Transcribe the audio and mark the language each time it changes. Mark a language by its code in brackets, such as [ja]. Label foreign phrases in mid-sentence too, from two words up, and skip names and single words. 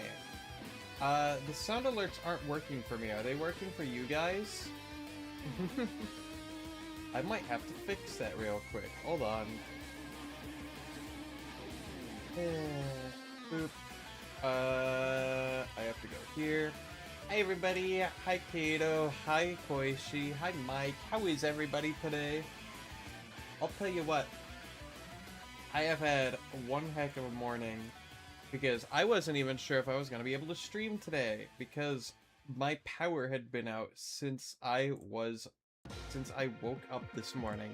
[en] The sound alerts aren't working for me. Are they working for you guys? I might have to fix that real quick. Hold on. Boop. I have to go here. Hi everybody. Hi Kato. Hi Koishi. Hi Mike. How is everybody today? I'll tell you what. I have had one heck of a morning because I wasn't even sure if I was going to be able to stream today because my power had been out since I woke up this morning.